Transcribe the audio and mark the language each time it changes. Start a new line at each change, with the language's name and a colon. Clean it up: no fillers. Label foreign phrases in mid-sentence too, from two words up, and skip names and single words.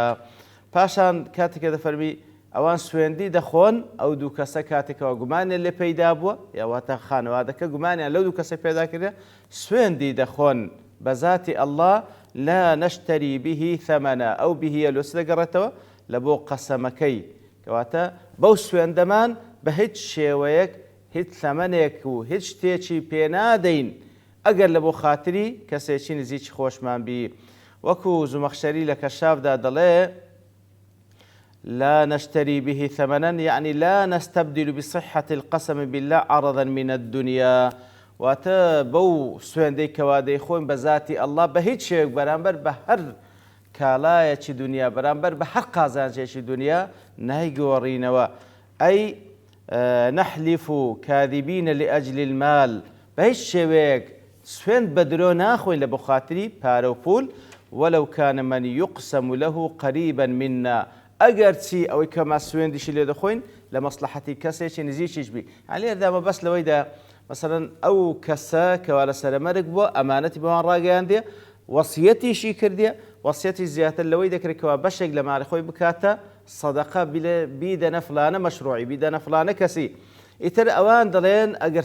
Central Kurdish: پاشان کاتێکە دەفەرمی ئەوان سوێندی دەخۆن ئەو دوو کەسە کاتێکەوە گومانیان لێ پەیدا بووە یاواتە خانەوادەکە گومانیان لەو دوو کەسە پێدا کردە سوێندی دەخۆن بە ذاتی ئەڵڵا
Arabic: لا نەشتەری به ثەمەنە
Central Kurdish: ئەو بهیە لۆس دەگەڕێتەوە لە بۆ قەسەمەکەی کەواتە بەو سوێندەمان بە هیچ شێوەیەک هیچ ثەمەنێک و هیچ شتێکی پێنادەین ئەگەر لە بۆ خاتری کەسێکی نزیکی خۆشمان بی. وەکو زومەخشەری لە کەشافدا دەڵێ
Arabic: لا نشتري به ثمنا يعني لا نستبدل بصحة القسم بالله عرضا من الدنيا
Central Kurdish: واتە بەو سوێندەی کەوا دەیخۆین بە ذاتی ئەڵڵا بە هیچ شێوەیەک بەرامبەر بە هەر کالایەکی دنیا بەرامبەر بە هەر قازانجێکی دنیا نایگۆڕینەوە. ئەی
Arabic: نەحلیف کاذبین لأجل المال
Central Kurdish: بە هیچ شێوەیەک سوێند بە درۆ ناخۆین لە بۆ خاتری پارە و پول
Arabic: ولو كان من يقسم له قريبا منا
Central Kurdish: ئەگەر چی ئەوەی کەما سوێندیشی لێ دەخۆین لە مەسلحەتی کەسێکی نزیکیش بی علی ئەردامە بەس لەوەیدا مثلەن ئەو کەسە کەوا لە سەرمەرگ بووە ئەمانەتی بەوان ڕاگەیاندێ وەسیەتیشی کردێ وەسیەتی زیاتر لەوەی دەکرێتەوە بەشێک لە ماڵی خۆی بکاتە سەدەقە بیدەنە فلانە مەشروعی بیدەنە فلانە کەسی ئیتر ئەوان دەڵێن ئەگەر